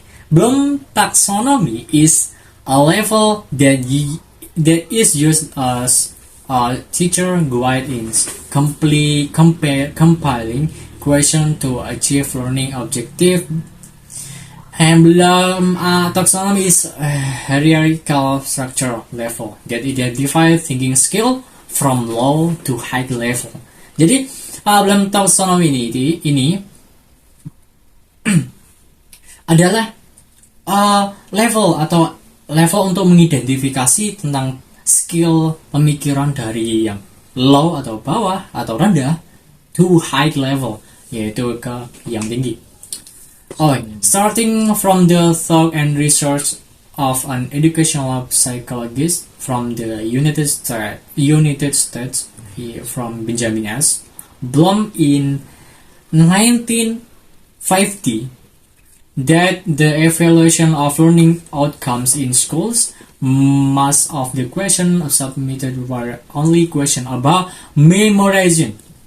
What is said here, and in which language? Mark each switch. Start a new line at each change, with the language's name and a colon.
English: Bloom taxonomy is a level that is used as a teacher guide in compiling question to achieve learning objective. And Bloom taxonomy is a hierarchical structure level that identifies thinking skill from low to high level.
Indonesian: Jadi Bloom taxonomy ini adalah level untuk mengidentifikasi tentang skill pemikiran dari yang low atau bawah atau rendah
English: to high level,
Indonesian: yaitu ke yang tinggi.
English: Starting from the thought and research of an educational psychologist from the United States from Benjamin S. Bloom in 1950, that the evaluation of learning outcomes in schools, most of the questions submitted were only questions about memorizing.